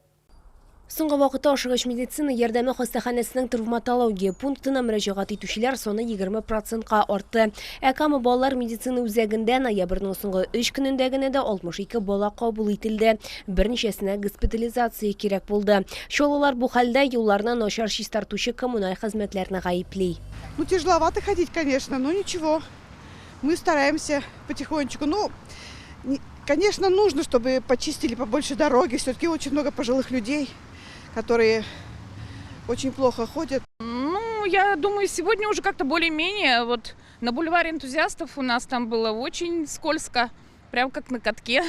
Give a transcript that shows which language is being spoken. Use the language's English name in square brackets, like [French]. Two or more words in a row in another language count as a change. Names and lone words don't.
[Tatar] Соңгы вакытта ашыгыч медицина ярдәме хастаханәсенең травматология пунктына мөрәҗәгать итүчеләр саны 20%-ка артты. Әкамы балалар медицина үзәгендә ноябрьнең соңгы 3 көнендә генә дә 62 бала кабул ителде. Берничәсенә госпитализация кирәк булды. Чолылар бу хәлдә юлларны начар чистартучы коммуналь хезмәтләрне гаепли. [Russian] Тяжеловато ходить, конечно, но ничего. Мы стараемся потихонечку. Конечно, нужно, чтобы почистили побольше дороги. Все-таки очень много пожилых людей, которые очень плохо ходят. Я думаю, сегодня уже как-то более-менее. Вот на бульваре энтузиастов у нас там было очень скользко, прям как на катке.